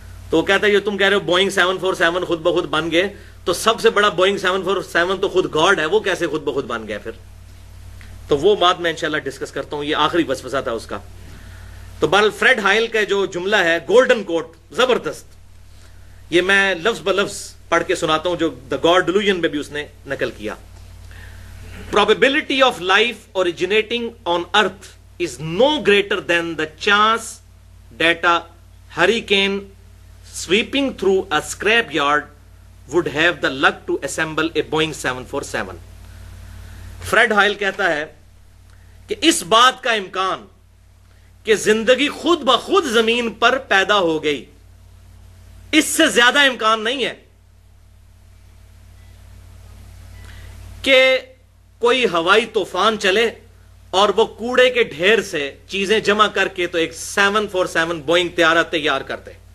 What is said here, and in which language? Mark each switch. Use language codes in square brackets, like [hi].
[ur] تو وہ کہتا ہے جو تم کہہ رہے ہو بوئنگ 747 خود بخود بن گئے، تو سب سے بڑا بوئنگ 747 تو خود گاڈ ہے، وہ کیسے خود بخود بن گیا پھر؟ تو وہ بات میں انشاءاللہ ڈسکس کرتا ہوں، یہ آخری وسوسہ تھا اس کا. تو بہرحال فریڈ ہائل کا جو جملہ ہے گولڈن کوٹ، زبردست، یہ میں لفظ بلفظ پڑھ کے سناتا ہوں جو دا گاڈ ڈیلوژن میں بھی اس نے نقل کیا. [en] Probability of life originating on earth is no greater than the chance that a hurricane sweeping through a scrapyard would have the luck to assemble a Boeing 747. [ur] Fred Hoyle کہتا ہے کہ اس بات کا امکان کہ زندگی خود بخود زمین پر پیدا ہو گئی، اس سے زیادہ امکان نہیں ہے کہ کوئی ہوائی طوفان چلے اور وہ کوڑے کے ڈھیر سے چیزیں جمع کر کے تو ایک 747 بوئنگ طیارہ تیار کرتے.